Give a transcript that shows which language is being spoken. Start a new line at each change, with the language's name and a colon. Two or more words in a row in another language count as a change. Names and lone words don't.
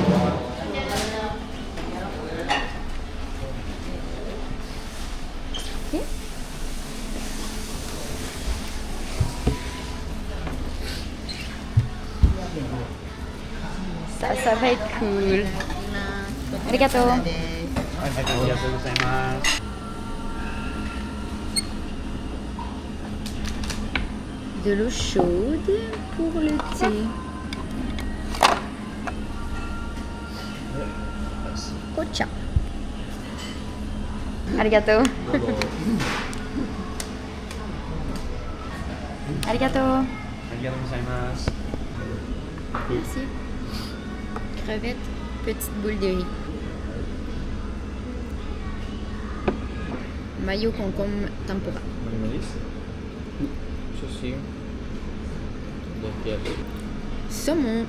French: Ça va être cool. Arigato. De l'eau chaude pour le thé. Kocha.
Japanese: ありがとう ありがとう.
French: Merci. Crevettes, petite boule de riz. Mayo concombre tempura. Ça, c'est. Saumon.